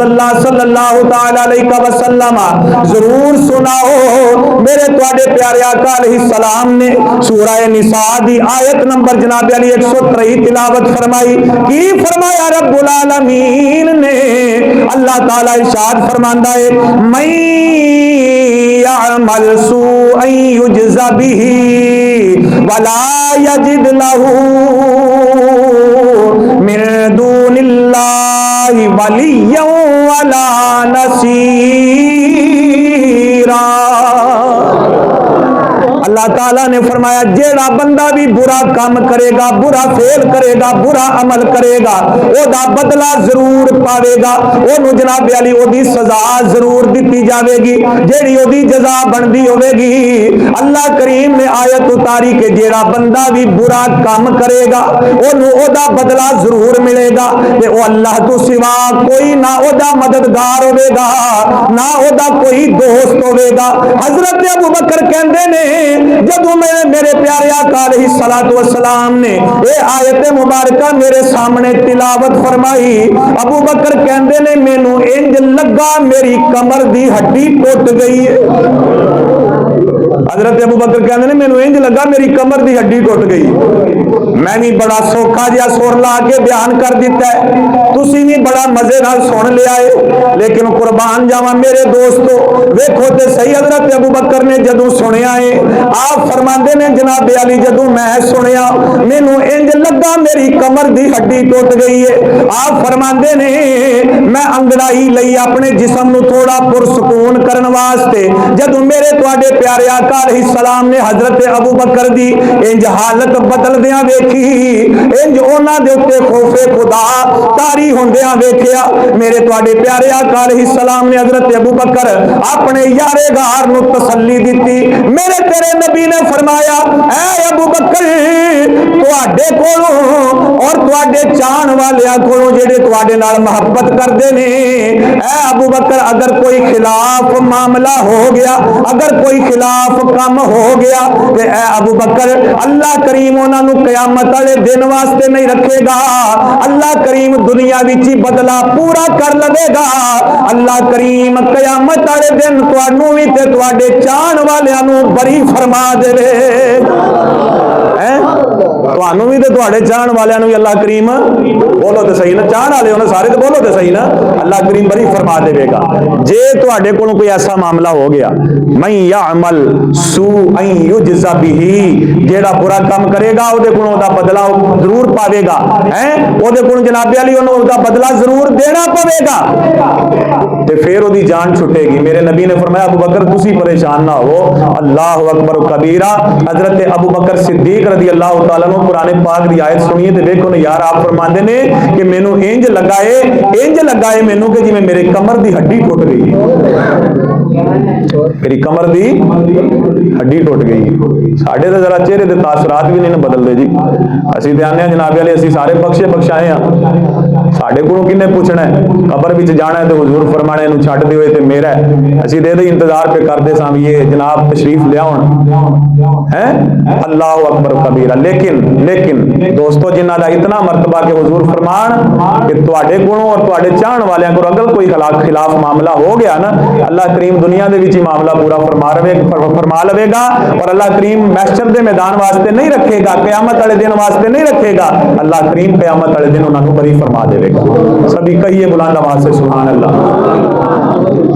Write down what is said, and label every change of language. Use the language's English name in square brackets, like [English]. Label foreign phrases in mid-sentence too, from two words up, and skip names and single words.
[Punjabi] اللہ [Arabic] صلی اللہ تعالی علیہ وسلم [Punjabi] ضرور سناؤ میرے تواڈے پیارے آقا علیہ السلام نے سورہ نساء دی آیت نمبر جناب علی 123 تلاوت فرمائی کی فرمایا [Arabic] رب العالمین [Punjabi] نے اللہ تعالی ارشاد فرماندا ہے میں [Arabic] يعمل سوءا يجزى به ولا يجد له من دون الله وليا ولا [Punjabi] نصيرا اللہ تعالیٰ نے فرمایا جیڑا بندہ بھی برا کام کرے گا برا فعل کرے گا برا عمل کرے گا او دا بدلہ ضرور پاوے گا او جناب علی او دی سزا ضرور دیتی جاوے گی جیڑی او دی جزا بندی ہوے گی اللہ کریم نے آیت اتاری کہ جیڑا بندہ بھی برا کام کرے گا او دا بدلہ ضرور ملے گا تے او اللہ تو سوا کوئی نہ او دا مددگار ہوے گا نہ او دا کوئی دوست ہوے گا حضرت ابو بکر کہندے نے جدوں میرے پیارے آقا [Arabic] علیہ الصلوۃ والسلام [Punjabi] نے یہ آیت مبارکہ میرے سامنے تلاوت فرمائی ابو بکر کہندے نے مینوں انج لگا میری کمر دی ہڈی ٹوٹ گئی ہے حضرت ابو بکر کہندے نے مینوں انج لگا میری کمر دی ہڈی ٹوٹ گئی میں بھی بڑا سوکھا جہا سر لا کے بیان کر دیتا ہے تسی بھی بڑا مزے نال سن لیا ہے لیکن قربان جاواں میرے دوستو ویکھو تے صحیح حضرت ابو بکر نے جدوں سنیا ہے آپ فرماندے نے جناب علی جدوں میں سنیا مینوں انج لگا میری کمر دی ہڈی ٹوٹ گئی ہے آپ فرماندے نے میں انگڑائی لئی اپنے جسم نو تھوڑا پرسکون کرن واسطے جدوں میرے تواڈے پیارے آقا علیہ السلام نے حضرت ابو بکر دی انج حالت بدل دیاں ویکھی انج انہاں دے اوتے خوف خدا طاری ہوندیاں ویکھیا میرے تواڈے پیارے آقا علیہ السلام نے حضرت ابو بکر اپنے یارے غار نو تسلی دتی میرے تیرے نبی نے فرمایا اے ابو بکر تواڈے کولوں اور تواڈے چاہن والیاں کولوں جڑے تواڈے نال محبت کردے نے اے ابو بکر اگر کوئی خلاف معاملہ ہو گیا اگر کوئی خلاف کام ہو گیا تے اے ابو بکر اللہ کریم انہاں نو قیامت والے دن واسطے نہیں رکھے گا اللہ کریم دنیا وچ بدلہ پورا کر لے گا اللہ کریم قیامت والے دن تانوں وی تے تواڈے چاہن والیاں نو بری فرما دے تانوں بھی تے تواڈے چاہن والیاں نو بھی اللہ کریم بولو تے صحیح نا چاہن والے ہونے سارے تے بولو تے صحیح نا اللہ کریم بری فرما دے گا جے تواڈے کولوں کوئی ایسا معاملہ ہو گیا [Arabic] من یعمل سوءا یجزا به [Punjabi] جیڑا برا کام کرے گا او دے کولوں دا بدلہ ضرور پاوے گا او دے کولوں جناب علی اونوں دا بدلہ ضرور دینا پوے گا تے پھر او دی جان چھٹے گی میرے نبی نے فرمایا ابو بکر تسی پریشان نہ ہو [Arabic] اللہ اکبر کبیرہ [Punjabi] حضرت ابو بکر صدیق [Arabic] رضی اللہ تعالیٰ عنہ [Punjabi] قرآن پاک دی آیت سنیے تے دیکھو نا یار آپ فرماندے نے کہ مینوں انج لگائے مینوں کہ جی میں میرے کمر دی ہڈی ٹوٹ گئی میری کمر دی ہڈی ٹوٹ گئی ساڈے تے ذرا چہرے دے تاثرات بھی نہیں بدل دے جی اسی تے آنے جناب علی اسی سارے بخشائے ہاں ساڈے کولوں کنے پوچھنا ہے قبر وچ جانا ہے تے حضور فرمانے نو چھڈ دیو تے میرا ہے اسی دے انتظار پہ کردے ساں یہ جناب تشریف لے آون ہیں [Arabic] اللہ اکبر کبیرہ [Punjabi] لیکن دوستو جنہ دا اتنا مرتبہ کہ حضور فرمان کہ تواڈے کولوں اور تواڈے چاہن والیاں کولوں اگر کوئی خلاف معاملہ ہو گیا نا اللہ کریم دنیا دے وچ ہی معاملہ پورا فرما لوے گا اور اللہ کریم محشر دے میدان واسطے نہیں رکھے گا قیامت والے دن واسطے نہیں رکھے گا اللہ کریم قیامت والے دن انہاں نوں بری فرما دے گا سبھی کہیے [Urdu] بلند آواز سے [Arabic] سبحان اللہ